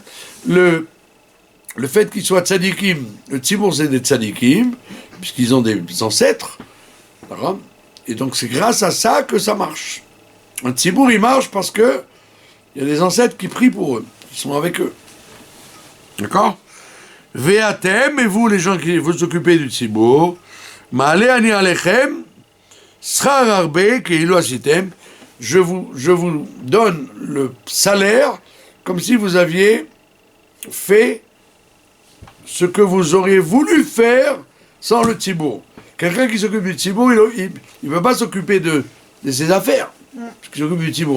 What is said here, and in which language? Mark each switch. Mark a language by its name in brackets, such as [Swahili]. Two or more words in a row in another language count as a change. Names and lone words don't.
[French] Le fait qu'ils soient tzadikim, le tzibour c'est des tzadikim, puisqu'ils ont des ancêtres, et donc c'est grâce à ça que ça marche. Un tzibour il marche parce que il y a des ancêtres qui prient pour eux, qui sont avec eux. D'accord? Ve'atem, et vous les gens qui vous occupez du tzibour, [Hebrew] מעלה אני עליכם שכר הרבה כאילו עשיתם, [French] je vous donne le salaire comme si vous aviez fait ce que vous auriez voulu faire sans le tzibour. Quelqu'un qui s'occupe du tzibour, il ne veut pas s'occuper de ses affaires, parce qu'il s'occupe du tzibour.